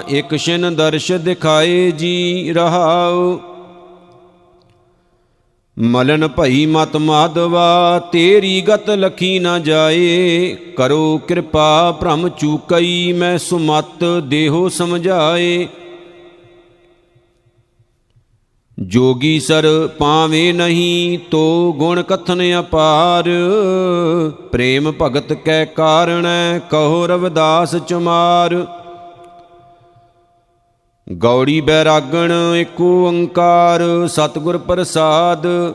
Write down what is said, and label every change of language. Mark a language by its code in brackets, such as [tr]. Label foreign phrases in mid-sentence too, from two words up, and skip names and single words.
[pa] ਇਕ ਛਿਨ ਦਰਸ਼ ਦਿਖਾਏ ਜੀ ਰਹਾਉ। ਮਲਨ ਭਈ ਮਤ ਮਾਧਵਾ। ਤੇਰੀ ਗਤ ਲਖੀ ਨਾ ਜਾਏ। ਕਰੋ ਕਿਰਪਾ ਭ੍ਰਮ ਚੂਕਈ। ਮੈਂ ਸੁਮਤ ਦੇਹੋ ਸਮਝਾਏ। ਜੋਗੀ ਸਰ ਪਾਵੇ ਨਹੀਂ ਤੋ ਗੁਣ ਕਥਨ ਅਪਾਰ। ਪ੍ਰੇਮ ਭਗਤ ਕੈ ਕਾਰਣ ਕਹੋ ਰਵਿਦਾਸ ਚਮਾਰ। ਗੌੜੀ ਬੈਰਾਗਣ ਏਕ ਓਂਕਾਰ ਸਤਗੁਰ ਪ੍ਰਸਾਦ।